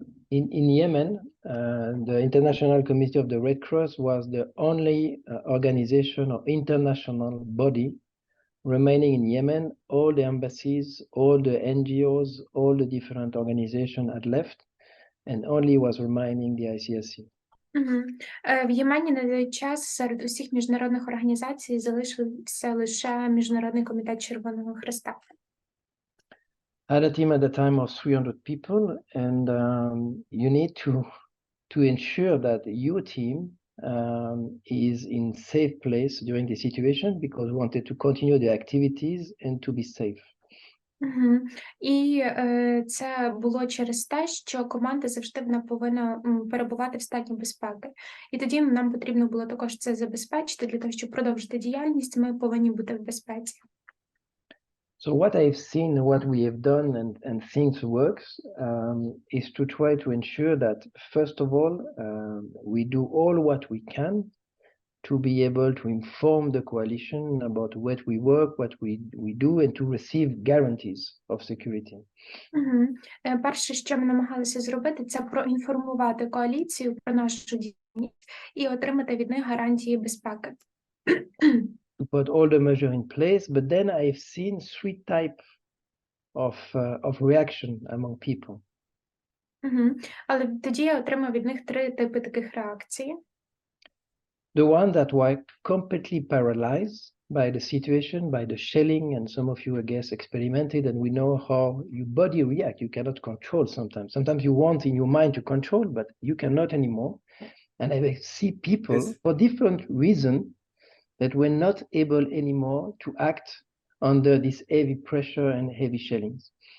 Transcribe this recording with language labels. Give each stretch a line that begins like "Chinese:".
English: In Yemen, the International Committee of the Red Cross was the only organization or international body remaining in Yemen. All the embassies, all the NGOs, all the different organizations had left, and only was remaining the ICRC.
Ukrainian: В Ємені на той час серед усіх міжнародних організацій залишився лише Міжнародний комітет Червоного Хреста.
English: I had a team at the time of 300 people, and you need to ensure that your team is in safe place during the situation, because we wanted to continue the activities and to be safe.
Ukrainian: І це було через те, що команда завжди вона повинна перебувати в стані безпеки. І тоді нам потрібно було також це забезпечити. Для того, щоб продовжити діяльність, ми повинні бути в безпеці.
English: So what I've seen, what we have done, and things works, is to try to ensure that, first of all, we do all what we can to be able to inform the coalition about what we work, what we do, and to receive guarantees of security.
Ukrainian: Перше, що ми намагалися зробити, це проінформувати коаліцію про нашу діяльність і отримати від них гарантії безпеки.
English: To put all the measures in place, but then I've seen three types of reaction among people.
Ukrainian: Але тоді я отримав від них три типи таких реакцій.
English: The one that were completely paralyzed by the situation, by the shelling, and some of you, I guess, experimented, and we know how your body reacts. You cannot control sometimes. Sometimes you want in your mind to control, but you cannot anymore. And I see people, for different reasons, that were not able anymore to act under this heavy pressure and heavy shellings.